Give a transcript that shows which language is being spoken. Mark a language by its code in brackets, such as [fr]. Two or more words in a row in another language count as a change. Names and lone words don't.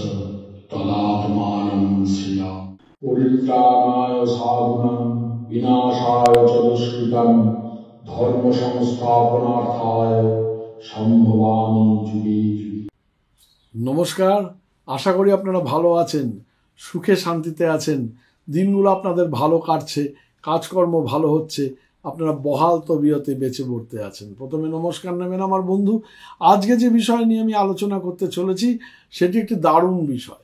[sa] तदात्मानं श्रियः परित्राणाय साधूनां विनाशाय च दुष्कृतं धर्म संस्थापनार्थाय সম্ভবামি যুগে যুগে। [bn] নমস্কার, আশা করি আপনারা ভালো আছেন, সুখে শান্তিতে আছেন, দিনগুলো আপনাদের ভালো কাটছে, কাজকর্ম ভালো হচ্ছে, আপনারা বহাল তবিয়তে বেঁচে পড়তে আছেন। প্রথমে নমস্কার নেবেন আমার বন্ধু। আজকে যে বিষয় নিয়ে আমি আলোচনা করতে চলেছি সেটি একটি দারুণ বিষয়।